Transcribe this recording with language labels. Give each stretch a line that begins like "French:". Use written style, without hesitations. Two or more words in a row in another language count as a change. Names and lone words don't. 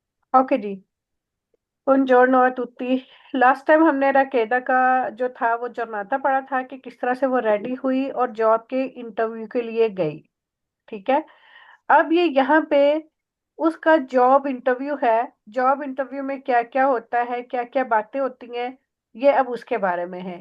Hindi: ओके जी।
Italian: बुongiorno a tutti।
English: last time
Hindi: हमने रकेदा का जो था वो जर्नाता पढ़ा था कि किस तरह से वो रेडी हुई और जॉब के इंटरव्यू के लिए गई। ठीक है। अब ये यहाँ पे उसका
English: job interview
Hindi: है।
English: job interview
Hindi: में क्या क्या होता है, क्या क्या बातें होती हैं, ये अब उसके बारे में है।